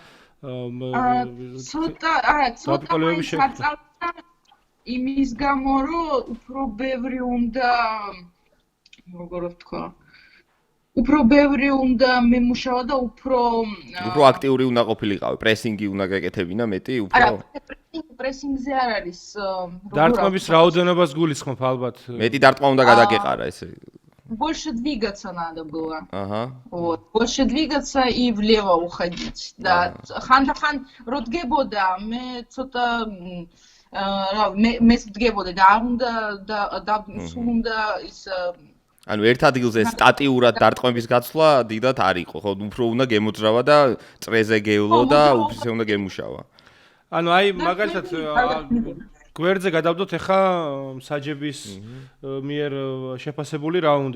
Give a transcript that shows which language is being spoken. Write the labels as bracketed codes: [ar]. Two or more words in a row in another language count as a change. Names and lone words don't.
[ka] ცოტა იმის გამო რომ უფრო ბევრი უნდა როგორ ვთქვა უფრო ბევრი უნდა მემუშავა და უფრო აქტიური უნდა ყოფილიყავი, პრესინგი უნდა გეკეთებინა მეტი, უფრო არა, პრესინგზე არ არის. დარტყმების რაოდენობას გულისხმობ ალბათ. მეტი დარტყმა უნდა გადაგეყარა ესე. [ru] больше двигаться надо было. Ага. Вот. Больше двигаться и влево уходить. Да. Хан ротгебода, [ka] მე ცოტა მე ვდგებოდი და არ უნდა და სულ უნდა ის ანუ ერთ ადგილზე სტატიურად დარტყმების გაცვლა დიდად არ იყო, ხო? უფრო უნდა გემოძრავა და წრეზე გევლო და უფისე უნდა გემუშავა. ანუ აი მაგალითად გვერდზე გადავდოთ ახლა საჯების მიერ შეფასებული რაუნდი.